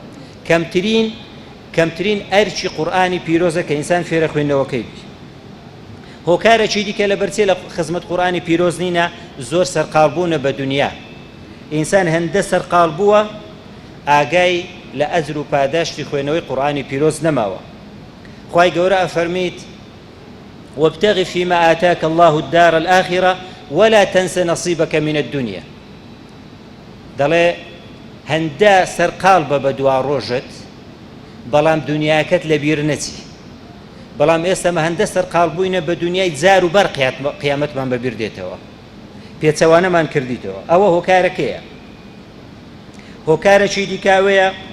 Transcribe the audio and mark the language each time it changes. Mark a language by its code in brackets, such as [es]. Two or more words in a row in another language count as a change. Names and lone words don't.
[ckb] کەمترین ئەرچی قورئانی پیرۆزە کە ئینسان فێرە خوێندنەوەکەی بی هۆکارێکی دیکە لە بەرچێ لە خزمەت قورئانی پیرۆز نینە زۆر سەرقاڵبوونە بە دنیا ئینسان هەندە سەرقاڵ بووە ئاگای لە ئەجر و پاداشتی خوێنەوەی قورئانی پیرۆز نەماوە خوای گەورە ئەفەرمیت [ar] وابتغ فيما آتاك الله الدار الآخرة ولا تنس نصيبك من الدنيا [ckb] دەڵێ هەندە سەرقاڵ بە دوا ڕۆژت بەڵام دنیاکەت لەبیر نەچی بەڵام ئێستەمە هەندە سەرقاڵ بووینە بە دنیای جار و بەر قیامەتمان بەبیر دێتەوە پێچەوانەمان کردیتەوە ئەوە هۆکارەکەیە هۆکارێکی دیکاوەیە